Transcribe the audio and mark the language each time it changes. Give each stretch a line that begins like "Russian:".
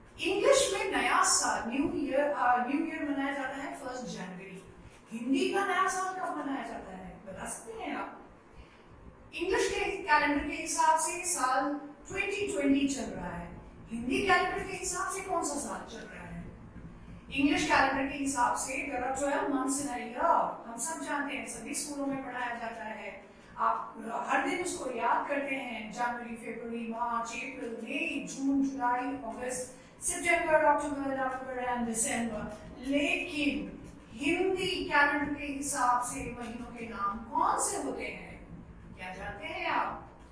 Hindi: English में नया साल न्यू ईयर मनाया जाता है 1 जनवरी। हिंदी का नया साल कब मनाया जाता है, बता सकते हैं आप? इंग्लिश के कैलेंडर के हिसाब से साल 2020 चल रहा है। हिंदी कैलेंडर के हिसाब से कौन सा साल चल रहा है? इंग्लिश कैलेंडर के हिसाब से
English: there are 12 months in a year।
Hindi: हम सब जानते हैं, सभी स्कूलों में पढ़ाया जाता है। आप हर दिन उसको याद करते हैं। जनवरी, फरवरी, मार्च, अप्रैल, मई, जून, जुलाई, अगस्त, सितंबर, अक्टूबर, नवंबर एंड दिसंबर। लेकिन हिंदी कैलेंडर के हिसाब से महीनों के नाम कौन से होते हैं, क्या जानते हैं आप?